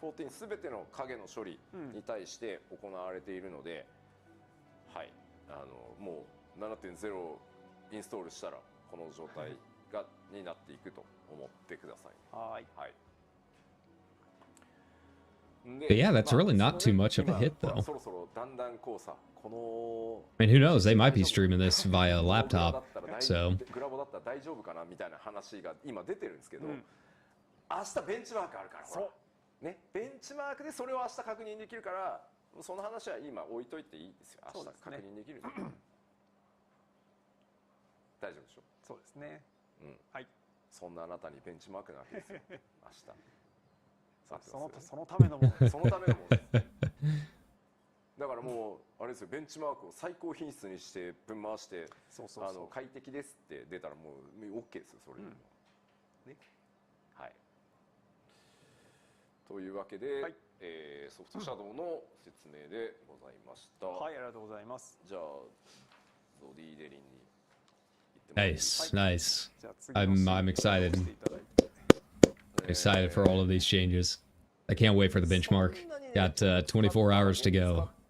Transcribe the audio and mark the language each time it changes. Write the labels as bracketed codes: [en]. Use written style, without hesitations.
[ja] すべての影の処理に対して行われているので、はい、もう 7.0 インストールしたらこの状態になっていくと思ってください。はい。はい。 [en] But yeah, that's really not too much of a hit, though. [ja] そろそろだんだんこうさ、この [en] I mean, who knows? They might be streaming this via laptop, so. [ja] グラボだったら大丈夫かなみたいな話が今出てるんですけど、明日ベンチマークあるから。そう。ね、ベンチマークでそれを明日確認できるから、その話は今置いといていいですよ。明日確認できる。大丈夫でしょ。そうですね。はい。そんなあなたにベンチマークなわけですよ。明日。そのためのもの。そのためのものです。だからもうあれですよ、ベンチマークを最高品質にしてぶん回して、快適ですって出たらもう OK ですよ、それでも。ね。はい。というわけで、ソフトシャドウの説明でございました。はい、ありがとうございます。じゃあゾディデリンに行ってもらいます。 [en] Nice, nice. I'm excited. Excited for all of these changes. I can't wait for the benchmark. Got 24 hours to go.